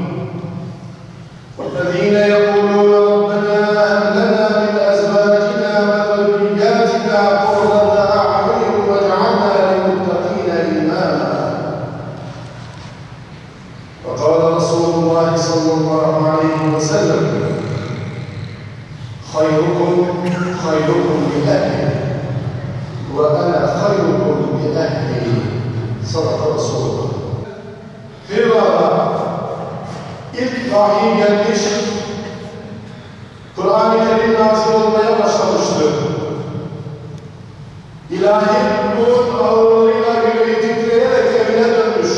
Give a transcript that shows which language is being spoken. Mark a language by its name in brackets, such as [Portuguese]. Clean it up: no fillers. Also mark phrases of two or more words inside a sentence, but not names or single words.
[Arabic] والذين يقولون ربنا هب لنا من أزواجنا وذرياتنا قرة أعين واجعلنا للمتقين إماما وقال رسول الله صلى الله عليه وسلم خيركم لأهله وأنا خيركم لأهلي صدق رسول الله. [Turkish] Bir arada ilk vahiy gelmiş, Kur'an-ı Kerim nazil olmaya başlamıştı. İlahi ruhun ağırlığıyla yüreği titreyerek evine dönmüş.